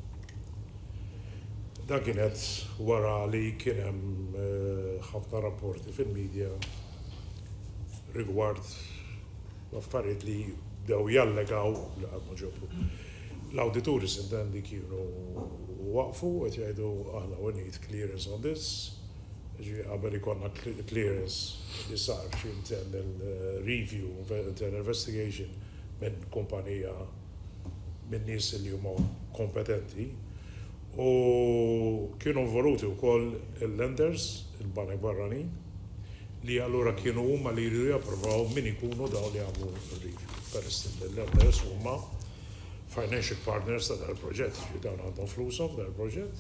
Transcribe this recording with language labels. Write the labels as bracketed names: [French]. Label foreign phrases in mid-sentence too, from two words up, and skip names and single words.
[Maltese] Da kienet wara li kien hemm ħafna rapporti fil-medja rigward affarijiet li bdew jallegaw li qatt ma ġobru. L-awdituri sintendi kienu waqfu qed jgħidu aħna [English] we need clearance on this. [Maltese] Qabel ikonna clearance li sar xi [English] internal review, internal investigation [Maltese] minn kumpanija minn nies li huma kompetenti u kienu involuti wkoll il-lenders, il-banek barranin, li allura kienu huma li jridu japprovaw min ikunu dawn li għamlu review. Peress il-lenders huma [English] financial partners [Maltese] ta' dal-proġett, dawn għandhom flushom dal-proġett.